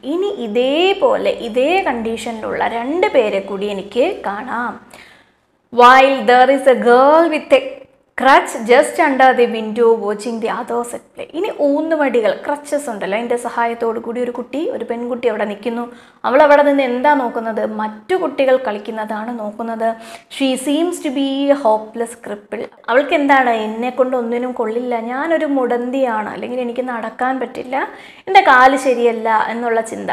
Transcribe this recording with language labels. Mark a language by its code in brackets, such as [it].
[ml] ഇനി ഇതേപോലെ ഇതേ കണ്ടീഷനിലുള്ള 2 പേരെ കൂടി എനിക്ക് കാണാം. [en] While there is a girl with a crutch just under the window watching the others at play. [ml] ഇനി ഊന്നുവടികൾ, ക്രച്ചസ് ഉണ്ടല്ലോ, അതിൻ്റെ സഹായത്തോടു കൂടി ഒരു പെൺകുട്ടി അവിടെ നിൽക്കുന്നു. അവൾ അവിടെ നിന്ന് എന്താ നോക്കുന്നത്, മറ്റു കുട്ടികൾ കളിക്കുന്നതാണ് നോക്കുന്നത്. [en] She seems to be a hopeless cripple. [ml] അവൾക്ക് എന്താണ്, എന്നെ കൊണ്ട് ഒന്നിനും കൊള്ളില്ല, ഞാനൊരു മുടന്തിയാണ്, അല്ലെങ്കിൽ എനിക്ക് നടക്കാൻ പറ്റില്ല, എൻ്റെ കാല് ശരിയല്ല എന്നുള്ള ചിന്ത.